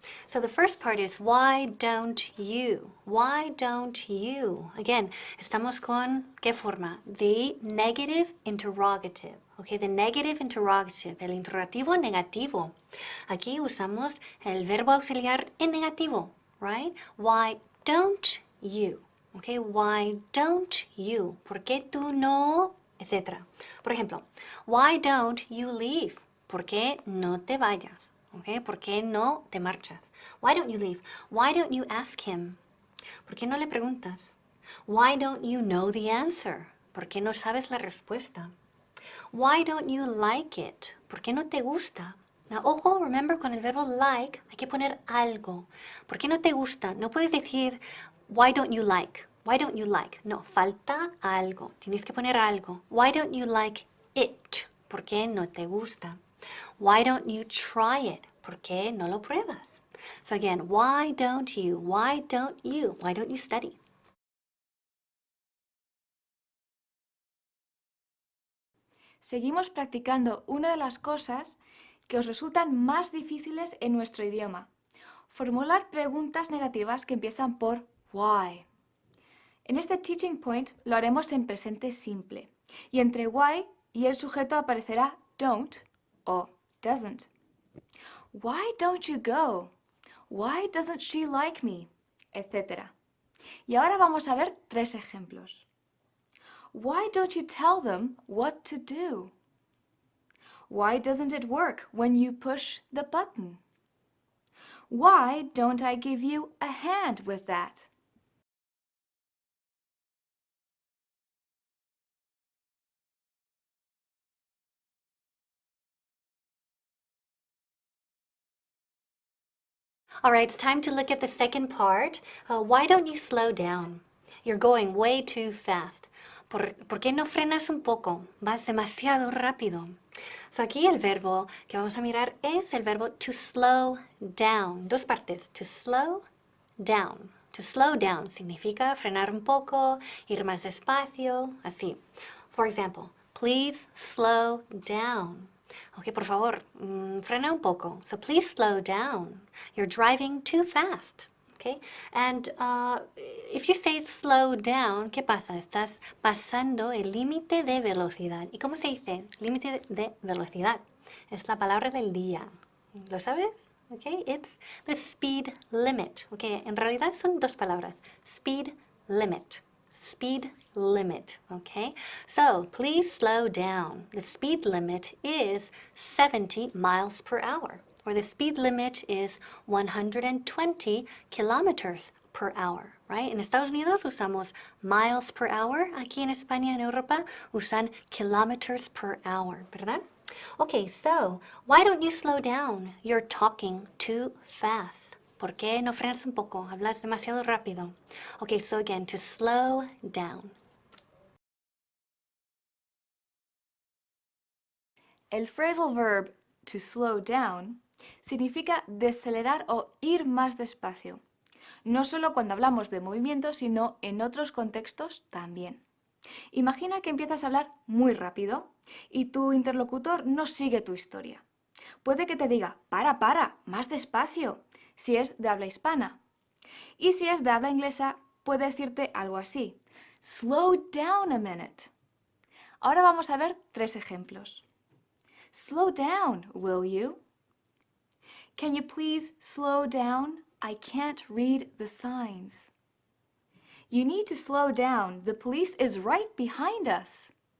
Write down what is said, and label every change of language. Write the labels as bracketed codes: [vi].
[en] So the first part is why don't you? Why don't you? Again, [es] estamos con ¿qué forma? [en] The negative interrogative. Okay, the negative interrogative, [es] el interrogativo negativo. Aquí usamos el verbo auxiliar en negativo, [en] right? Why don't you? Okay, why don't you? [es] ¿Por qué tú no? Etcétera. Por ejemplo, [en] why don't you leave? [es] ¿Por qué no te vayas? Okay, ¿por qué no te marchas? [en] Why don't you leave? Why don't you ask him? [es] ¿Por qué no le preguntas? [en] Why don't you know the answer? [es] ¿Por qué no sabes la respuesta? [en] Why don't you like it? [es] ¿Por qué no te gusta? Now, ojo, remember, con el verbo like hay que poner algo. ¿Por qué no te gusta? No puedes decir, [en] why don't you like? [es] Why don't you like? No, falta algo. Tienes que poner algo. [en] Why don't you like it? [es] ¿Por qué no te gusta? [en] Why don't you try it? [es] ¿Por qué no lo pruebas? [en] So again, why don't you? Why don't you? Why don't you study? [es] Seguimos practicando una de las cosas que os resultan más difíciles en nuestro idioma. Formular preguntas negativas que empiezan por why. En este teaching point lo haremos en presente simple y entre why y el sujeto aparecerá don't o doesn't. [en] Why don't you go? Why doesn't she like me? Etcétera. [es] Y ahora vamos a ver 3 ejemplos. [en] Why don't you tell them what to do? Why doesn't it work when you push the button? Why don't I give you a hand with that? All right, it's time to look at the second part. Why don't you slow down? You're going way too fast. [es] ¿Por qué no frenas un poco? Vas demasiado rápido. So aquí el verbo que vamos a mirar es el verbo to slow down. Dos partes, to slow down. To slow down significa frenar un poco, ir más despacio, así. [en] For example, please slow down. [es] Ok, por favor, frena un poco. [en] So please slow down. You're driving too fast. Okay? And if you say slow down, [es] ¿qué pasa? Estás pasando el límite de velocidad. ¿Y cómo se dice? Límite de velocidad. Es la palabra del día. ¿Lo sabes? Okay? [en] It's the speed limit. Okay? [es] En realidad son dos palabras. [en] Speed limit. Speed limit, okay? So please slow down. The speed limit is 70 miles per hour, or the speed limit is 120 kilometers per hour, right? [es] En Estados Unidos usamos miles per hour. Aquí en España, en Europa, usan kilometers per hour, ¿verdad? [en] Okay, so why don't you slow down? You're talking too fast. [es] ¿Por qué no frenas un poco? Hablas demasiado rápido. [en] Okay, so again, to slow down. [es] El phrasal verb to slow down significa decelerar o ir más despacio. No solo cuando hablamos de movimiento, sino en otros contextos también. Imagina que empiezas a hablar muy rápido y tu interlocutor no sigue tu historia. Puede que te diga, para, más despacio, si es de habla hispana. Y si es de habla inglesa, puede decirte algo así, [en] slow down a minute. [es] Ahora vamos a ver 3 ejemplos. [en] Slow down, will you? Can you please slow down? I can't read the signs. You need to slow down. The police is right behind us.